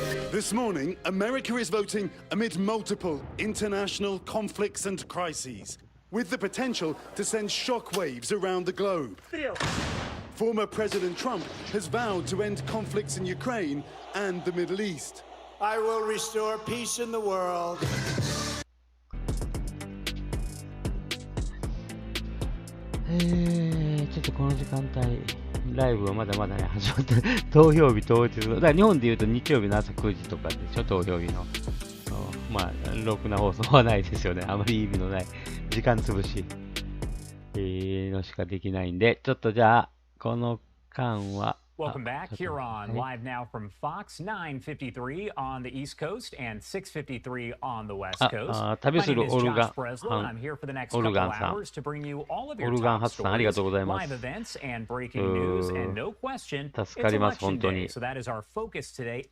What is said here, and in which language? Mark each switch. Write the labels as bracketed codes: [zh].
[en] This morning, America is voting amid multiple international conflicts and crises, with the potential to send shockwaves around the globe. Former President Trump has vowed to end conflicts in Ukraine and the Middle East. I will restore peace in the world. [ja] ちょっとこの時間帯、ライブはまだまだね、始まって、投票日当日、だから日本でいうと日曜日の朝9時とかでしょ、投票日の。まあ、ろくな放送はないですよね。あまり意味のない時間潰し、のしかできないんで、ちょっとじゃあ、この間は [en] Welcome back here on Live Now from Fox, 9:53 on the East Coast and 6:53 on the West Coast. My name is Josh Breslin. I'm here for the next couple hours to bring you all of your top stories, live events, and breaking news. And no question, it's election day. So that is our focus today.